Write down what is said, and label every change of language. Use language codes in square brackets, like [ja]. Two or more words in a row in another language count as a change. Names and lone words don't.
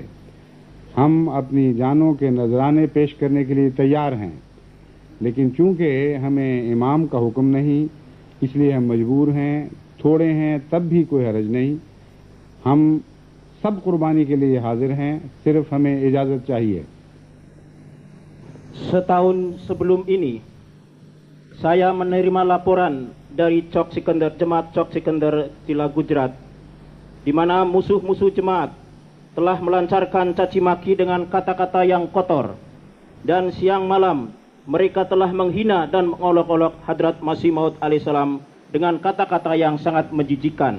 [ur] ہم اپنی جانوں کے نذرانے پیش کرنے کے لیے تیار ہیں، لیکن چونکہ ہمیں امام کا حکم نہیں، اس لیے ہم مجبور ہیں. تھوڑے ہیں تب بھی کوئی حرج نہیں، ہم سب قربانی کے لیے حاضر ہیں، صرف ہمیں اجازت چاہیے. [id] Setahun sebelum ini, saya menerima laporan dari Chok Sikandar, Jemaat Chok Sikandar Tila Gujarat, di mana musuh-musuh jemaat telah melancarkan caci maki dengan kata-kata yang kotor, dan siang malam mereka telah menghina dan mengolok-olok Hadrat Masih Maud alaihissalam dengan kata-kata yang sangat menjijikkan.